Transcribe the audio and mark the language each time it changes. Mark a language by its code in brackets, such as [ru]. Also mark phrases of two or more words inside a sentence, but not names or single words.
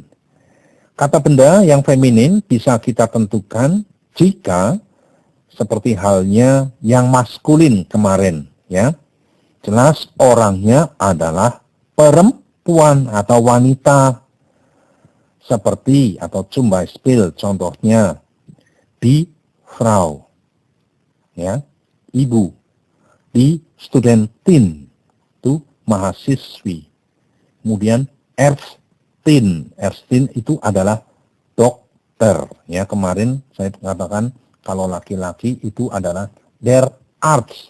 [id] Kata benda yang feminin bisa kita tentukan jika seperti halnya yang maskulin kemarin, ya. Jelas orangnya adalah perempuan atau wanita. Seperti atau [de] zum Beispiel [id] contohnya [de] die Frau, [id] ya, ibu. [de] Die Studentin [id] itu mahasiswi. Kemudian Ärztin itu adalah dokter, ya. Kemarin saya mengatakan kalau laki-laki itu adalah [de] der Arzt.